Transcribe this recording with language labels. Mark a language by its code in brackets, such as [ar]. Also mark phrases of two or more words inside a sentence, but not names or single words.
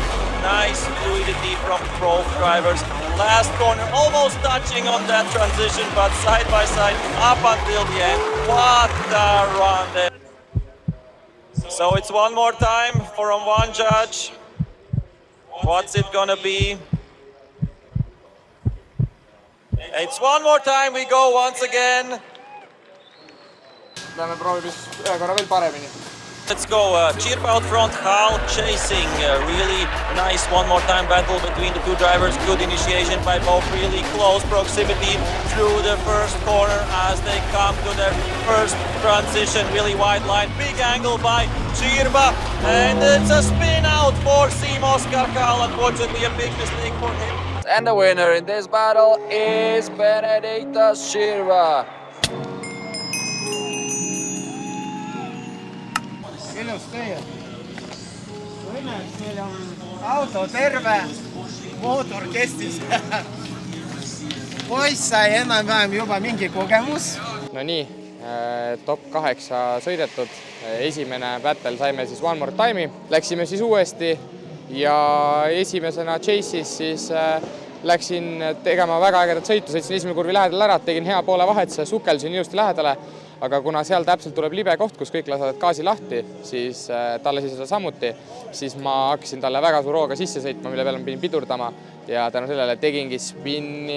[en] Nice fluidity from both drivers. Last corner almost touching on that transition, but side by side up until the end. What a run there. So it's one more time from one judge. What's it gonna be? It's one more time, we go once again. [et] Lähme proovime ühe korra veel paremini. [en] Let's go, Čirva out front, Karl chasing, really nice one more time battle between the two drivers, good initiation by both, really close proximity through the first corner as they come to their first transition, really wide line, big angle by Čirva, and it's a spin out for Team Oscar Karl, unfortunately a big mistake for him. And the winner in this battle is Benediktas Čirva. [et] ilus töö. Õnneks meil on auto terve, mootor kestis. Poiss sai enam-vähem juba mingi kogemus. No nii, top 8 sõidetud. Esimene battle saime siis [en] one more time'i. [et] Läksime siis uuesti ja esimesena Chase'is siis läksin tegema väga ägedat sõitu, sõitsin esimene kurvi lähedal ära, tegin hea poole vahetuse, sukelsin ilusti lähedale, aga kuna seal täpselt tuleb libe koht, kus kõik lasevad gaasi lahti, siis talle siis seda samuti, siis ma hakkasin talle väga suur hooga sisse sõitma, mille peale ma pidin pidurdama ja tänu sellele tegingi spinni.